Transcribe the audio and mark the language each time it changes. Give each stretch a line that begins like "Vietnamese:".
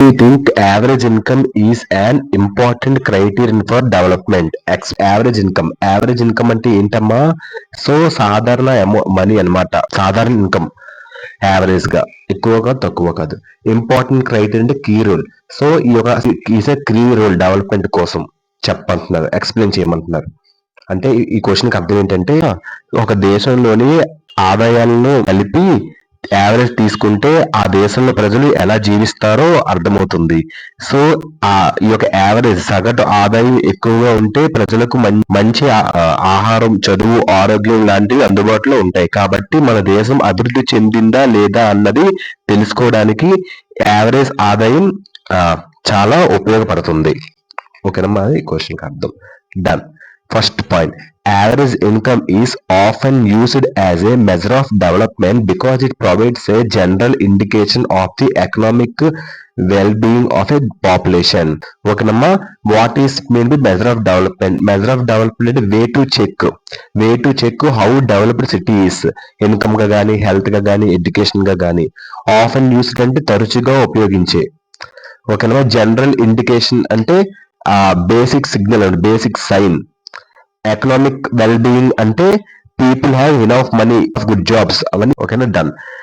English: we think average income is an important criterion for development. Average income
Telugu: అంటే ఏంటమ్మా? So సాధారణ money అన్నమాట. సాధారణ ఇన్కమ్ యావరేజ్ గా, ఎక్కువగా తక్కువ కాదు. ఇంపార్టెంట్ క్రైటీరియా అంటే కీ రోల్. సో ఈ యొక్క
English: is a key role
Telugu: development కోసం చెప్పంటున్నారు, ఎక్స్ప్లెయిన్ చేయమంటున్నారు. అంటే ఈ క్వశ్చన్ కి అర్థం ఏంటంటే, ఒక దేశంలోని ఆదాయాలను కలిపి యావరేజ్ తీసుకుంటే ఆ దేశంలో ప్రజలు ఎలా జీవిస్తారో అర్థమవుతుంది. సో ఈ యొక్క యావరేజ్ సగటు ఆదాయం ఎక్కువగా ఉంటే ప్రజలకు మంచి ఆహారం, చదువు, ఆరోగ్యం లాంటివి అందుబాటులో ఉంటాయి. కాబట్టి మన దేశం అభివృద్ధి చెందిందా లేదా అన్నది తెలుసుకోవడానికి యావరేజ్ ఆదాయం చాలా ఉపయోగపడుతుంది. ఓకేనమ్మా, ఈ క్వశ్చన్ కి అర్థం. Done.
English: First point, average income is often used as a measure of development because it provides a general indication of the economic well-being of a population. ఓకేనమ్మా, what is mean by measure of development? Measure of development
Telugu: అంటే
English: way to check how developed city is.
Telugu: Income గా కానీ, health గా కానీ, education గా కానీ.
English: often used
Telugu: అంటే తరచుగా ఉపయోగించే. ఓకేనమ్మా, జనరల్ ఇండికేషన్ అంటే బేసిక్ సిగ్నల్ అంటే basic sign.
English: economic well being అంటే people have enough money, good jobs,
Telugu: అవన్నీ.
English: ఓకేనా, డన్.